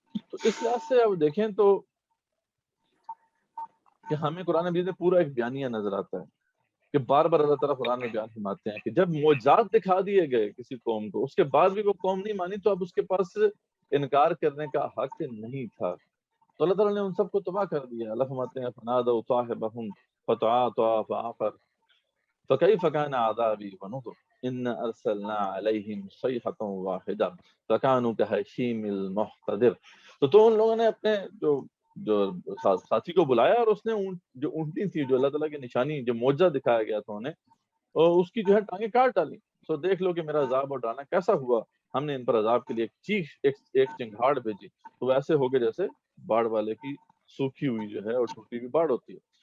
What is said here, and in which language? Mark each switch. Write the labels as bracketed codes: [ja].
[ur] تو اس لحاظ سے اب دیکھیں تو کہ ہمیں قرآن مجید میں پورا ایک بیانیہ نظر آتا ہے کہ بار بار اللہ تعالیٰ قرآن میں بیان فرماتے ہیں کہ جب معجزات دکھا دیے گئے کسی قوم کو، اس کے بعد بھی وہ قوم نہیں مانی، تو اب اس کے پاس انکار کرنے کا حق نہیں تھا. تو اللہ تعالیٰ نے ان سب کو تباہ کر دیا. اللہ فرماتے ہیں [ar] فنادوا صاحبهم فتعاطى فعقر فكيف كان عذابي ونذر ان ارسلنا عليهم صيحة واحدة فكانوا كهشيم المحتضر. [ur] تو ان لوگوں نے اپنے جو ساتھی کو بلایا اور اس نے جو اونٹنی تھی جو اللہ تعالیٰ کی نشانی جو معجزہ دکھایا گیا تھا انہیں، اور اس کی جو ہے ٹانگیں کاٹ ڈالی. سو دیکھ لو کہ میرا عذاب اور ڈالنا کیسا ہوا. ہم نے ان پر عذاب کے لیے ایک چنگھاڑ بھیجی، تو ویسے ہو گئے جیسے باڑ والے کی سوکھی ہوئی جو ہے اور ٹوٹی ہوئی باڑ ہوتی ہے.